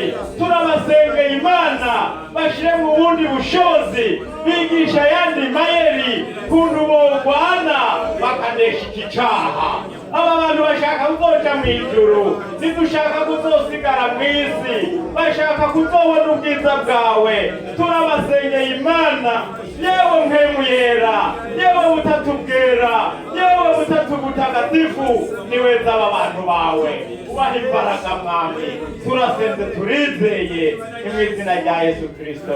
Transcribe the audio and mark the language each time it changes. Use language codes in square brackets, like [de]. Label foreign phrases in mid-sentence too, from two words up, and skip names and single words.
[rn] Turabasengeye Imana bashire mu bundi bushobozi, bigisha yandi mayeri kuntu bogwana bakanesha iki caha. Aba bantu bashaka kuzoja mw'ijuru, ntidushaka kuzosigara mw'isi, bashaka kuzobona ubwiza bwawe. Turabasengeye Imana, yewe mpemu yera, yewe butatu bwera, yewe butatu butagatifu, niweza aba bantu bawe, ubaha imbaraga Mwami. Turasenze turizeye mu izina rya Yesu Kristo.